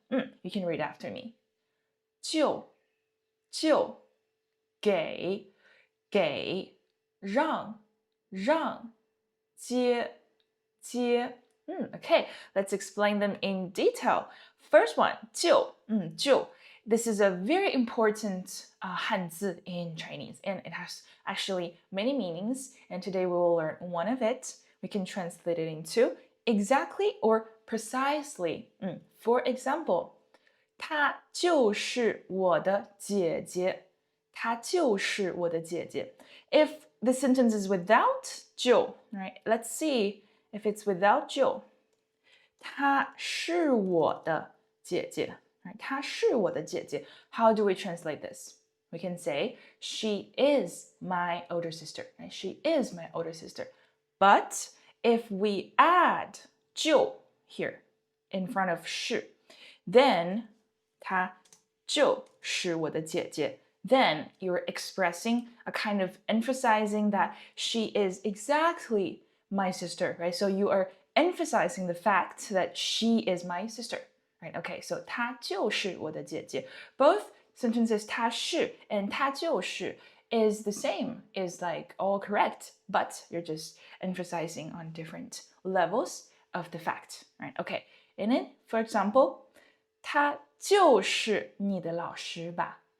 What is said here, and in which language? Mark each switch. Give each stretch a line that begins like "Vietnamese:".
English: You can read after me. 就给让接Okay, let's explain them in detail. First one, 就 This is a very important 汉字 in Chinese, and it has actually many meanings, and today we will learn one of it. We can translate it into exactly or precisely. For example,
Chinese: 她就是我的姐姐。她就是我的姐姐。
English: If the sentence is without 就 right? Let's see if it's without 就。
Chinese: 她是我的姐姐。
English: Right?
Chinese: 她是我的姐姐。
English: How do we translate this? We can say, she is my older sister. Right? She is my older sister. But if we add 就 here in front of 是, then
Chinese: 她就是我的姐姐.
English: Then you're expressing a kind of emphasizing that she is exactly my sister, right? So you are emphasizing the fact that she is my sister, right? Okay, so
Chinese: 她就是我的姐姐.
English: Both sentences 她是 and 她就是 is the same, is like all correct, but you're just emphasizing on different levels of the fact, right? Okay, and then for example,
Chinese: 他就是你的老师吧？